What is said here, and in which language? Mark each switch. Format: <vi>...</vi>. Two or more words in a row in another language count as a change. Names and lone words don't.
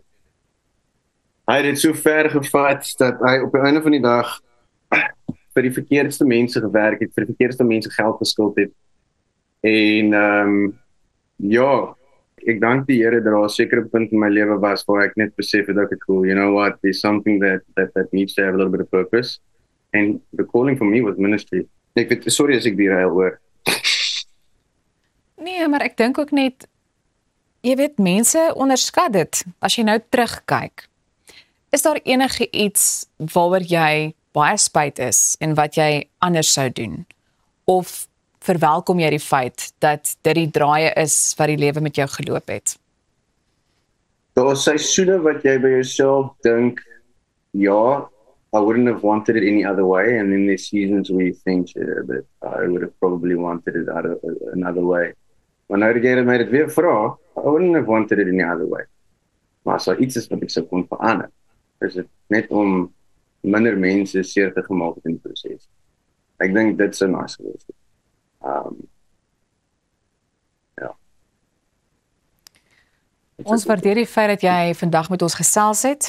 <af>Hy het dit so ver gevat dat hy op die einde van die dag vir die verkeerdste mense gewerk het, vir die verkeerdste mense geld geskuld het. En ja, ek dank die Here dat daar 'n sekere punt in my lewe was waar ek net besef het dat ek cool,</af> <en>you know what, there's something that needs to have a little bit of purpose. And the calling for me was ministry.</en> <af>Ek weet, sorry as ek derail hoor. Nee, maar ek dink ook net, jy weet, mense onderskat dit, as jy nou terugkyk. Is daar enige iets waaroor jy baie spyt is, en wat jy anders sou doen? Of verwelkom jy die feit, dat dit die draaie is, wat die lewe met jou geloop het? Daar is seisoene wat jy by jouself dink, ja,</af> <en>I wouldn't have wanted it any other way, and then there's seasons where you think, but I would have probably wanted it another way.</en> <af>Maar nou dat jy my dit weer vra,</af> <en>I wouldn't have wanted it any other way.</en> <af>Maar as daar iets is wat ek sou kon verander, is dit net om minder mense seer te gemaak in die proses. Ek dink dit sou nice gewees het. Ja. Ons waardeer die feit dat jy vandag met ons gesels het.</af>